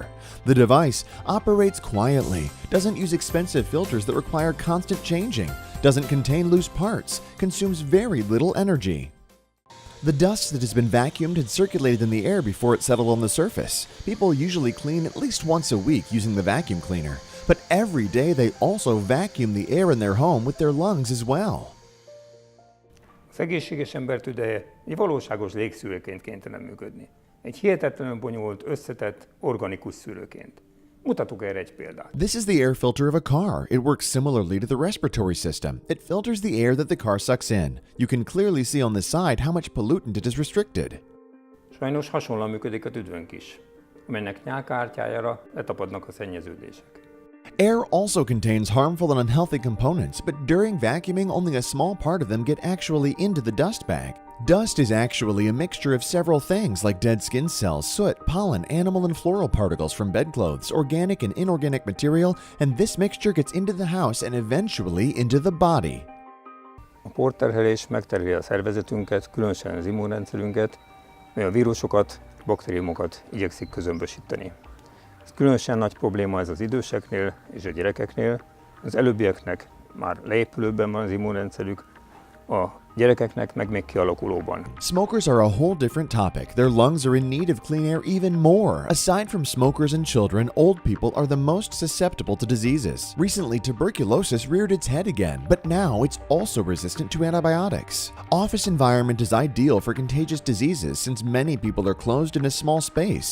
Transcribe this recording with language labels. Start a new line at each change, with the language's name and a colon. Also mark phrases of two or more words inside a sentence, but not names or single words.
English: The device operates quietly, doesn't use expensive filters that require constant changing, doesn't contain loose parts, consumes very little energy. The dust that has been vacuumed and circulated in the air before it settled on the surface. People usually clean at least once a week using the vacuum cleaner, but every day they also vacuum the air in their home with their lungs as well.
Hungarian: Az egészséges ember tüdeje egy valóságos légszűrőként kénytelen működni. Egy hihetetlenül bonyolult, összetett, organikus szűrőként. Mutatok erre egy példát.
English: This is the air filter of a car. It works similarly to the respiratory system. It filters the air that the car sucks in. You can clearly see on the side how much pollutant it has restricted.
Hungarian: Sajnos hasonlóan működik a tüdőnk is, amelynek nyálkahártyájára letapadnak a szennyeződések.
English: Air also contains harmful and unhealthy components, but during vacuuming, only a small part of them get actually into the dust bag. Dust is actually a mixture of several things like dead skin cells, soot, pollen, animal and floral particles from bedclothes, organic and inorganic material, and this mixture gets into the house and eventually into the body.
Hungarian: A porterhelés megterheli a szervezetünket, különösen az immunrendszerünket, mely a vírusokat, baktériumokat igyekszik közömbösíteni. Ez különösen nagy probléma ez az időseknél és a gyerekeknél. Az előbbieknek már leépülőben van az immunrendszerük, a gyerekeknek meg még kialakulóban.
English: Smokers are a whole different topic. Their lungs are in need of clean air even more. Aside from smokers and children, old people are the most susceptible to diseases. Recently, tuberculosis reared its head again, but now it's also resistant to antibiotics. Office environment is ideal for contagious diseases since many people are closed in a small space.